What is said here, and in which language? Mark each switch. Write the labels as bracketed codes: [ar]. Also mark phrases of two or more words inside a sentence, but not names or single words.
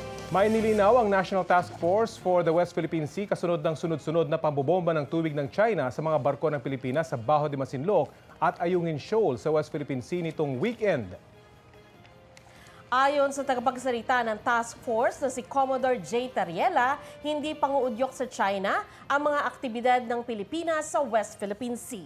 [tl] May nilinaw ang National Task Force for the West Philippine Sea kasunod ng sunod-sunod na pambobomba ng tubig ng China sa mga barko ng Pilipinas sa Bajo de Masinloc at Ayungin Shoal sa West Philippine Sea nitong weekend. Ayon sa tagapagsalita ng task force na si Commodore J. Tariela, hindi panguudyok sa China ang mga aktibidad ng Pilipinas sa West Philippine Sea.